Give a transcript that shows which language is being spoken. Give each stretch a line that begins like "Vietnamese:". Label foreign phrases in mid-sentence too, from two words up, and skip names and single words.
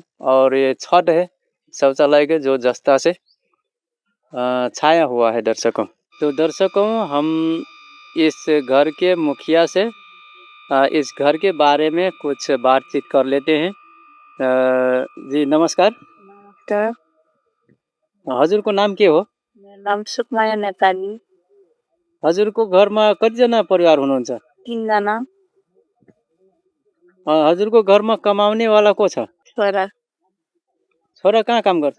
Hindi: और ये छत है शौचालय के, जो जस्ता से छाया हुआ है दर्शकों। तो दर्शकों, हम इस घर के मुखिया से इस घर के बारे में कुछ बातचीत कर लेते हैं। जी नमस्कार। नमस्कार,
Nepali: हजुरको नाम के हो? मेरो नाम सुकमाया नेपाली। हजुरको घरमा कतिजना परिवार हुनुहुन्छ? 3 जना हजुरको घरमा कमाउनेवाला को छ? छोरा, छोरा कहाँ काम गर्छ?